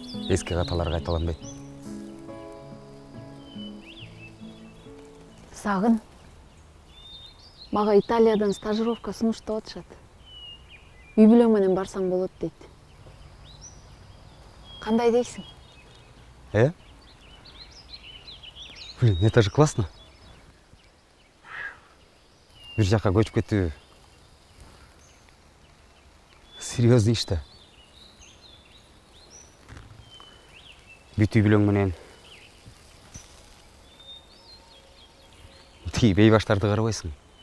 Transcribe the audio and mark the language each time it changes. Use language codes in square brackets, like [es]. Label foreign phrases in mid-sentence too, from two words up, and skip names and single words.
[ky] Эски каталар кайталанбайт. Сагын. Мага Италиядан стажировка сунуштап атышат. Үй бүлөң менен барсаң болот дейт. Кандай дейсиң? [ru] Блин, это же классно. [ky] Бир жакка көчүп кетүү серьезный иш да. Бүт үй бүлөң менен тиги бейбаштарды карабайсың.